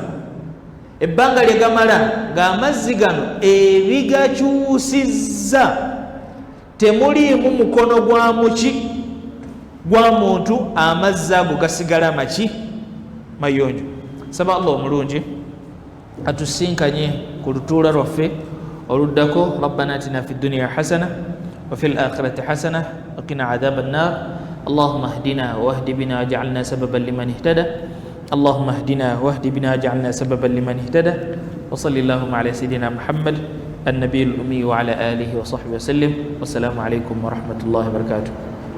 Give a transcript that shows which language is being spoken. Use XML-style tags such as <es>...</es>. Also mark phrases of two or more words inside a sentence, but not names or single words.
<lg>ebbanga lye gamala ng'amazzi gano ebigakyusizza temuliimu mukono gwa muki gwa muntu amazzi ago gasigala maki mayonjo saba allah omulungi atusinkanye ku lutuula lwaffe oluddako</lg> <ar>ربنا آتنا في الدنيا حسنة وفي الآخرة حسنة وقنا عذاب النار اللهم اهدنا واهد بنا واجعلنا سببا لمن اهتدى اللهم اهدنا واهد بنا واجعلنا سببا لمن اهتدى وصل اللهم على سيدنا محمد النبي الأمي وعلى آله وصحبه وسلم والسلام عليكم ورحمة الله وبركاته</ar>